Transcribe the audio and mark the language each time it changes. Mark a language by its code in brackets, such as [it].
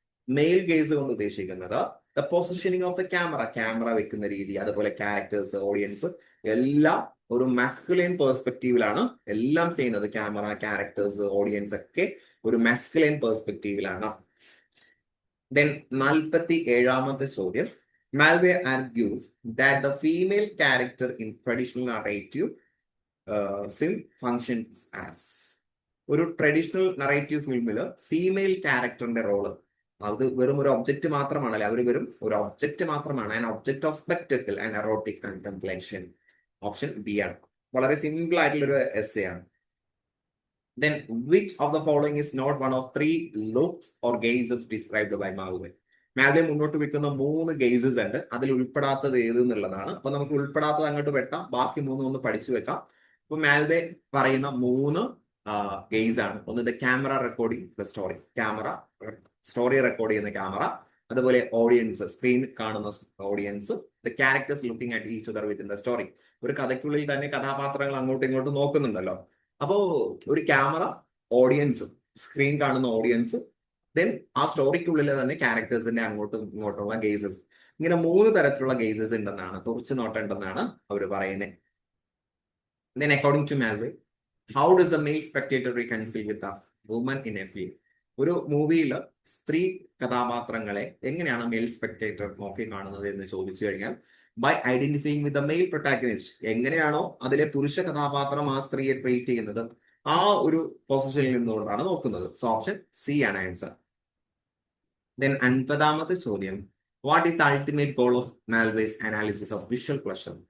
[ml] Mail guys കൊണ്ട് ഉദ്ദേശിക്കുന്നത് [en] the positioning of the camera, [ml] camera വെക്കുന്ന രീതി, അതുപോലെ ക്യാരക്ടേഴ്സ്, ഓഡിയൻസ് എല്ലാം ഒരു മസ്കുലൈൻ പെർസ്പെക്റ്റീവിലാണ് എല്ലാം ചെയ്യുന്നത്. ക്യാമറ, ക്യാരക്ടേഴ്സ്, ഓഡിയൻസ് ഒക്കെ ഒരു മസ്കുലൈൻ പെർസ്പെക്റ്റീവിലാണ്. 47ാമത്തെ ചോദ്യം. [en] Malway argues that the female character in traditional narrative film functions as. [ml] ഒരു ട്രഡീഷണൽ നറേറ്റീവ് ഫിലിമില് ഫീമെയിൽ ക്യാരക്ടറിന്റെ റോള് അത് വെറും ഒരു ഒബ്ജക്റ്റ് മാത്രമാണല്ലേ, അവർ വെറും ഒരു ഒബ്ജക്റ്റ് മാത്രമാണ്. [en] An object of spectacle and erotic contemplation. [ml] Option B ആണ്. വളരെ സിമ്പിൾ ആയിട്ടുള്ള ഒരു എസ്സേ ആണ്. [en] Then which of the following is not one of 3 looks or gazes described by Malway? [ml] മാൽവേ മുന്നോട്ട് വെക്കുന്ന 3 ഗേസസ് ഉണ്ട്, അതിൽ ഉൾപ്പെടാത്തത് ഏത് എന്നുള്ളതാണ്. അപ്പൊ നമുക്ക് ഉൾപ്പെടാത്തത് അങ്ങോട്ട് വെട്ടാം, ബാക്കി 3 ഒന്ന് പഠിച്ചു വെക്കാം. അപ്പൊ മാൽവേ പറയുന്ന 3 ഗേസ് ആണ്. ഒന്ന് [en] the camera recording the story, [ml] camera story record ചെയ്യുന്ന ക്യാമറ, അതുപോലെ ഓഡിയൻസ്, സ്ക്രീൻ കാണുന്ന audience, [en] The characters looking at each other within the story. [ml] ഒരു കഥയ്ക്കുള്ളിൽ തന്നെ കഥാപാത്രങ്ങൾ അങ്ങോട്ടും ഇങ്ങോട്ടും നോക്കുന്നുണ്ടല്ലോ. അപ്പോ ഒരു ക്യാമറ, ഓഡിയൻസ്, സ്ക്രീൻ കാണുന്ന ഓഡിയൻസ്, ദെൻ ആ സ്റ്റോറിക്കുള്ളിൽ തന്നെ ക്യാരക്ടേഴ്സിന്റെ അങ്ങോട്ടും ഇങ്ങോട്ടുള്ള ഗേസസ്. ഇങ്ങനെ 3 തരത്തിലുള്ള ഗേസസ് ഉണ്ടെന്നാണ്, തുറച്ചു നോട്ടുണ്ടെന്നാണ് അവർ പറയുന്നത്. [en] Then according to Malway, how does the male spectator reconcile with the woman in a film? [ml] ഒരു മൂവിയിൽ സ്ത്രീ കഥാപാത്രങ്ങളെ എങ്ങനെയാണ് മെയിൽ സ്പെക്ടേറ്റർ നോക്കി കാണുന്നത് എന്ന് ചോദിച്ചു കഴിഞ്ഞാൽ [en] by identifying with the male protagonist, [ml] എങ്ങനെയാണോ അതിലെ പുരുഷ കഥാപാത്രം ആ സ്ത്രീയെ ട്രീറ്റ് ചെയ്യുന്നത് ആ ഒരു പൊസിഷനിൽ നിന്നുകൊണ്ടാണ് നോക്കുന്നത്. സോ ഓപ്ഷൻ സി ആണ് ആൻസർ. ദെൻ 50ാമത്തെ ചോദ്യം, [en] What is the ultimate goal of Mulvey's analysis of visual pleasure?